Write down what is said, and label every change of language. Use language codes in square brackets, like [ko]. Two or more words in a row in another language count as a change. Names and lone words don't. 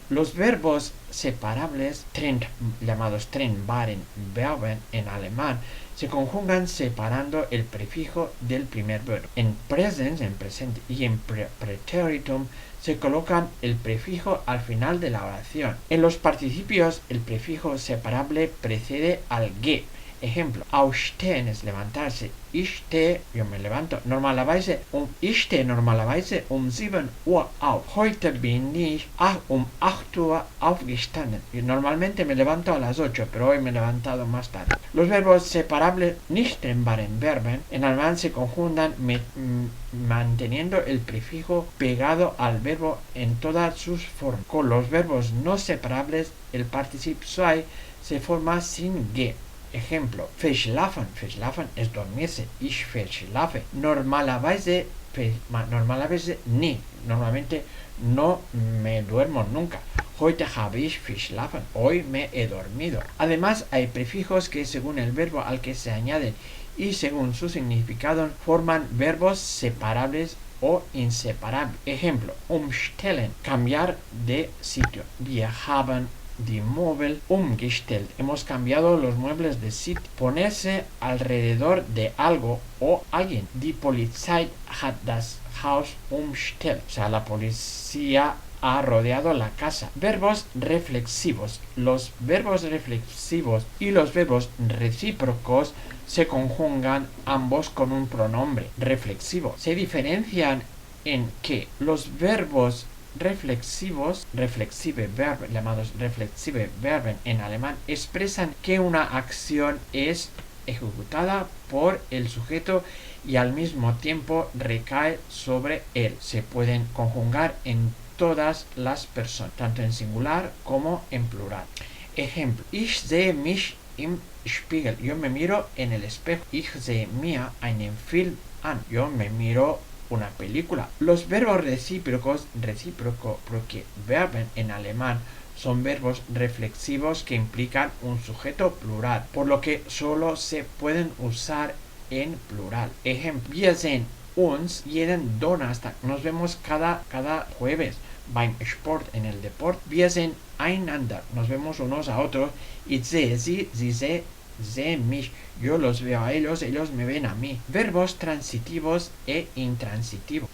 [es] Los verbos separables, llamados [de] trennbaren Verben [es] en alemán, se conjugan separando el prefijo del primer verbo. En presens, en presente, y en preteritum se colocan el prefijo al final de la oración. En los participios, el prefijo separable precede al ge. Ejemplo, [de] aufstehen [es] es levantarse. [de] Ich stehe, [es] yo me levanto. [de] Ich stehe normalerweise um 7 Uhr auf. Heute bin ich um 8 Uhr aufgestanden. [es] Y normalmente me levanto a las 8, pero hoy me he levantado más tarde. Los verbos separables, [de] nicht trennbaren Verben, [es] en alemán se conjugan manteniendo el prefijo pegado al verbo en todas sus formas. Con los verbos no separables, el participio sei se forma sin ge. Ejemplo, [de] verschlafen. [es] Verschlafen es dormirse. [de] Ich verschlafe. Normalerweise nie. [es] Normalmente no me duermo nunca. [de] Heute habe ich verschlafen. [es] Hoy me he dormido. Además, hay prefijos que según el verbo al que se añaden y según su significado forman verbos separables o inseparables. Ejemplo, umstellen. Cambiar de sitio. [de] Wir haben die Möbel umgestellt. [es] Hemos cambiado los muebles de sitio. Ponerse alrededor de algo o alguien. [de] Die Polizei hat das Haus umstellt. [es] O sea, la policía ha rodeado la casa. Verbos reflexivos. Los verbos reflexivos y los verbos recíprocos se conjugan ambos con un pronombre reflexivo. Se diferencian en que los verbos reflexivos, llamados [de] reflexive Verben [es] en alemán, expresan que una acción es ejecutada por el sujeto y al mismo tiempo recae sobre él. Se pueden conjugar en todas las personas, tanto en singular como en plural. Ejemplo, [de] ich sehe mich im Spiegel. [es] Yo me miro en el espejo. [de] Ich sehe mir einen Film an. [es] Yo me miro una película. Los verbos recíprocos, porque Verben en alemán son verbos reflexivos que implican un sujeto plural, por lo que solo se pueden usar en plural. Ejemplo, [de] wir sehen uns jeden Donnerstag. [es] Nos vemos cada jueves. [de] Beim Sport, [es] en el deporte. [de] Wir sehen einander. [es] Nos vemos unos a otros. [de] Ich sehe sie, sie sehen mich. [es] Yo los veo a ellos me ven a mí. Verbos transitivos e intransitivos.